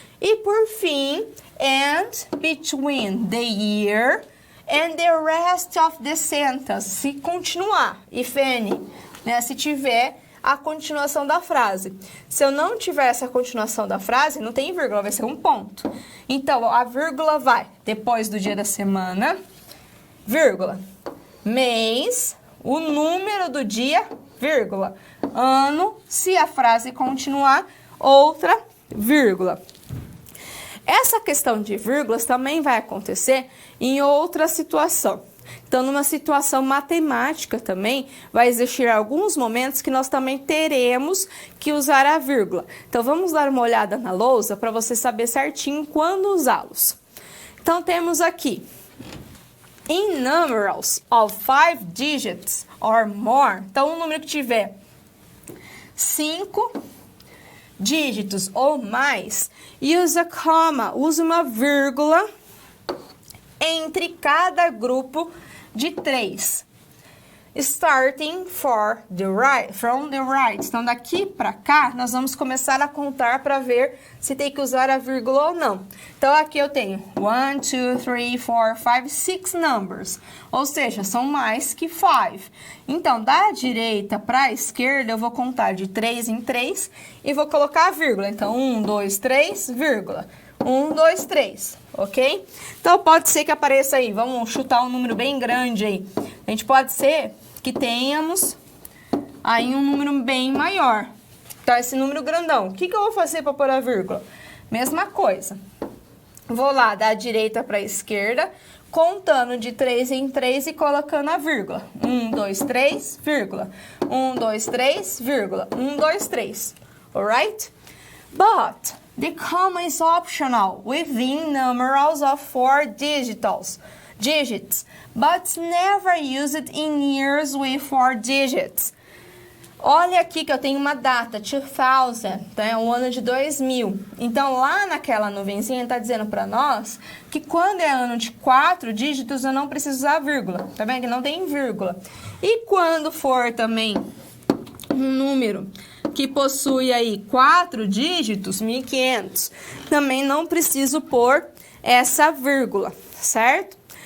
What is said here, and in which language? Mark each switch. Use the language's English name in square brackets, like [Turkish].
[Portuguese] E, por fim, [English] and between the year and the rest of the sentence. [Portuguese] Se continuar, [English] if any, [Portuguese] né? Se tiver a continuação da frase. Se eu não tiver essa continuação da frase, não tem vírgula, vai ser um ponto. Então, a vírgula vai depois do dia da semana, vírgula, mês, o número do dia, vírgula, ano, se a frase continuar, outra vírgula. Essa questão de vírgulas também vai acontecer em outra situação. Então, numa situação matemática também, vai existir alguns momentos que nós também teremos que usar a vírgula. Então, vamos dar uma olhada na lousa para você saber certinho quando usá-los. Então, temos aqui, [English] in numerals of 5 digits or more. [Portuguese] Então, um número que tiver 5 dígitos ou mais, use a comma, use uma vírgula entre cada grupo de 3. [English] Starting from the right. [Portuguese] Então, daqui para cá, nós vamos começar a contar para ver se tem que usar a vírgula ou não. Então, aqui eu tenho 1, 2, 3, 4, 5, 6 numbers. Ou seja, são mais que 5. Então, da direita para a esquerda, eu vou contar de 3 em 3 e vou colocar a vírgula. Então, 1, 2, 3, vírgula. 1, 2, 3, ok? Então, pode ser que apareça aí, vamos chutar um número bem grande aí. A gente pode ser que tenhamos aí um número bem maior. Então, esse número grandão. O que eu vou fazer para pôr a vírgula? Mesma coisa. Vou lá da direita para a esquerda, contando de 3 em 3 e colocando a vírgula. 1, 2, 3, vírgula. 1, 2, 3, vírgula. [English] 1, 2, 3. Alright? But the comma is optional within numerals of 4 digits, but never used in years with 4 digits. [Portuguese] Olha aqui que eu tenho uma data, 2000, tá? O ano de 2000. Então, lá naquela nuvenzinha, está dizendo para nós que quando é ano de 4 dígitos, eu não preciso usar vírgula. Tá vendo que não tem vírgula? E quando for também um número que possui aí 4 dígitos, 1500, também não preciso pôr essa vírgula, certo?